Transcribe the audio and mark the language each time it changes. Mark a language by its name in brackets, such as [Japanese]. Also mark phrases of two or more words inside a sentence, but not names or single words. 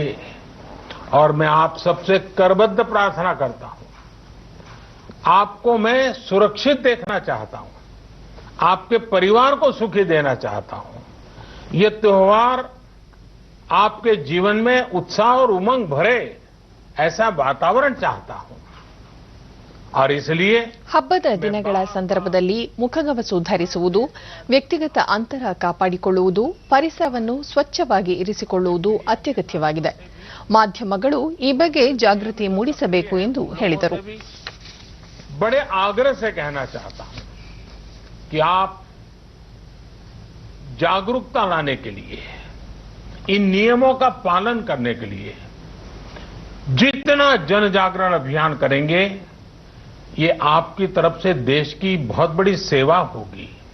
[Hindi] और मैं आप सबसे करबद्ध प्रार्थना करता हूं, आपको मैं सुरक्षित देखना चाहता हूं, आपके परिवार को सुखी देना चाहता हूं. ये त्योहार आपके जीवन में उत्साह और उमंग भरे ऐसा वातावरण चाहता हूं. और इसलिए [Kannada] ಹಬ್ಬದ ದಿನಗಳ ಸಂದರ್ಭದಲ್ಲಿ ಮುಖಗವಸು ಧರಿಸುವುದು, ವ್ಯಕ್ತಿಗತ ಅಂತರ ಕಾಪಾಡಿಕೊಳ್ಳುವುದು, ಪರಿಸರವನ್ನು ಸ್ವಚ್ಛವಾಗಿ ಇರಿಸಿಕೊಳ್ಳುವುದು ಅತ್ಯಗತ್ಯವಾಗಿದೆ. ಮಾಧ್ಯಮಗಳು ಈ ಬಗ್ಗೆ ಜಾಗೃತಿ ಮೂಡಿಸಬೇಕು ಎಂದು ಹೇಳಿದರು. [Hindi] बड़े आग्रह से कहना चाहता हूं कि आप जागरूकता लाने के लिए, इन नियमों का पालन करने के लिए जितना जन जागरण अभियान करेंगे, ये आपकी तरफ से देश की बहुत बड़ी सेवा होगी.